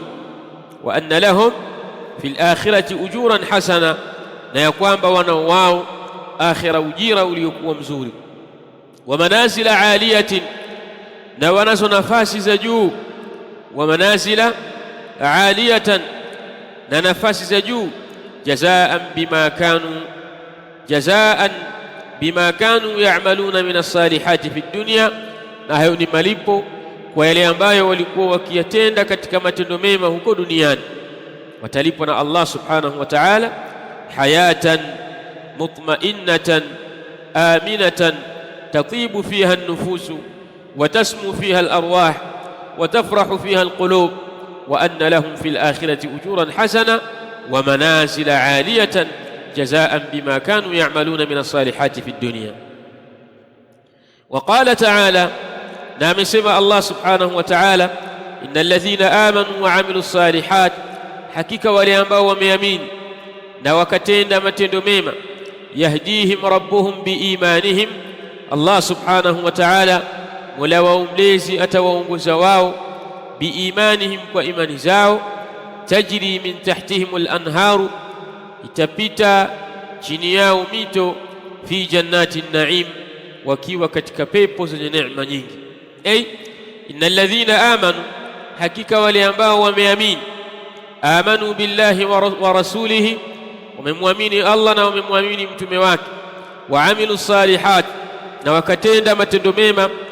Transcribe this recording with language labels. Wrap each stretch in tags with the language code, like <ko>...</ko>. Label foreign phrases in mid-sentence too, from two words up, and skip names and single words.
<ar>وأن لهم في الآخرة أجرا حسنا,</ar> <sw>na ya kwamba wanao wao akhira ujira uliokuwa mzuri.</sw> <ar>ومنازل عالية,</ar> <sw>na wanazo nafasi za juu.</sw> <ar>ومنازل عالية,</ar> <sw>na nafasi za juu.</sw> <ar>جزاء بما كانوا يعملون من الصالحات في الدنيا,</ar> <sw>na hayo ni malipo kwa yale ambayo walikuwa wakiyatenda katika matendo mema huko duniani. Watalipwa na</sw> <ar>الله سبحانه وتعالى حياة مطمئنة آمنة تطيب فيها النفوس وتسمو فيها الأرواح وتفرح فيها القلوب وأن لهم في الآخرة أجرا حسنا ومنازل عالية جزاء بما كانوا يعملون من الصالحات في الدنيا. وقال تعالى,</ar> <sw>na amesema</sw> <ar>الله سبحانه وتعالى إن الذين آمنوا وعملوا</ar> <sw>salihat, hakika wale ambao wameamini na wakatenda matendo mema,</sw> <ar>يهديهم ربهم بإيمانهم, الله سبحانه وتعالى</ar> <sw>mola wao mlezi atawaongoza wao, biimanihim, kwa imani zao,</sw> <ar>تجري من تحتهم الأنهار,</ar> <sw>itapita chini yao mito,</sw> <ar>في جنات النعيم,</ar> <sw>wakiwa katika pepo zenye neema nyingi.</sw> <ar>إن الذين آمنوا,</ar> <sw>hakika wale ambao wameamini,</sw> <ar>آمنوا بالله ورسوله,</ar> <sw>wamemwamini Allah na wamemwamini mtume wake,</sw> <ar>وعملوا الصالحات,</ar> <sw>na wakatenda matendo mema,</sw>